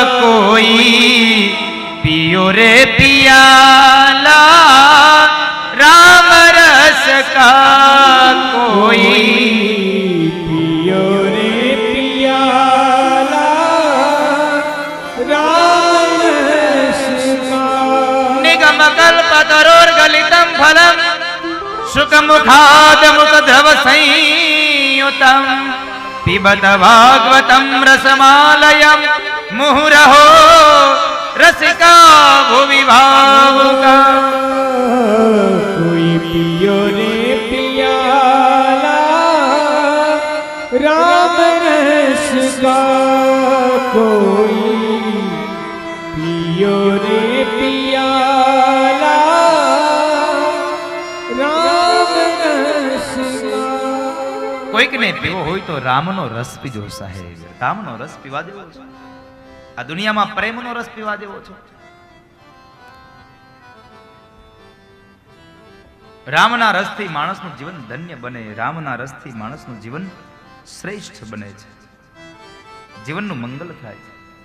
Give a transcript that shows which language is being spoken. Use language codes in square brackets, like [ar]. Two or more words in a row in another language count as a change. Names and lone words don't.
[hi] कोई पियो रे पियाला राम रस का. कोई पियो रे पियाला राम रस का. [sa] निगम कल्पतरोर् गलितं फलं सुखमुखाद मुखधव संयुतं पिबत भागवतम रसमालयम मुहुरहो रसिका भुवि भावुका। [hi] कोई पियो रे पियाला राम रस का, कोई पियो रे पियाला राम रस का। [gu] કોઈક ને પીવો હોય તો રામનો રસ પીજો સાહેબ, રામનો રસ પીવા દેવો છે. આ દુનિયામાં પ્રેમનો રસ પીવા દેવો છે. રામના રસથી માણસનું જીવન ધન્ય બને, રામના રસથી માણસનું જીવન શ્રેષ્ઠ બને છે, જીવનનું મંગલ થાય છે.